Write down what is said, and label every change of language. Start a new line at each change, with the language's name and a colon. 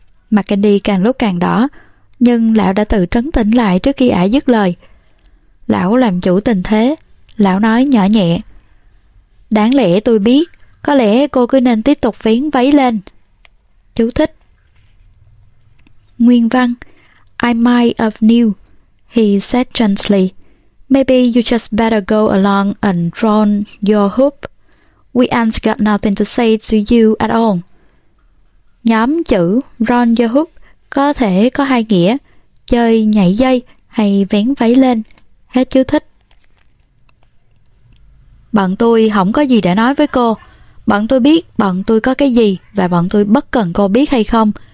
Vietnamese: Mặt Candy càng lúc càng đỏ, nhưng lão đã tự trấn tĩnh lại trước khi ả dứt lời. Lão làm chủ tình thế, lão nói nhỏ nhẹ. Đáng lẽ tôi biết, có lẽ cô cứ nên tiếp tục phiến váy lên. Chú thích. Nguyên văn,
English: I might have knew, he said gently. Maybe you just better go along and drone your hoop. We ain't got nothing to say to you at all.
Vietnamese: Nhóm chữ
English: drone your hoop
Vietnamese: có thể có hai nghĩa, chơi nhảy dây hay vén váy lên. Hết chú thích. Bọn tôi không có gì để nói với cô. Bọn tôi biết bọn tôi có cái gì và bọn tôi bất cần cô biết hay không.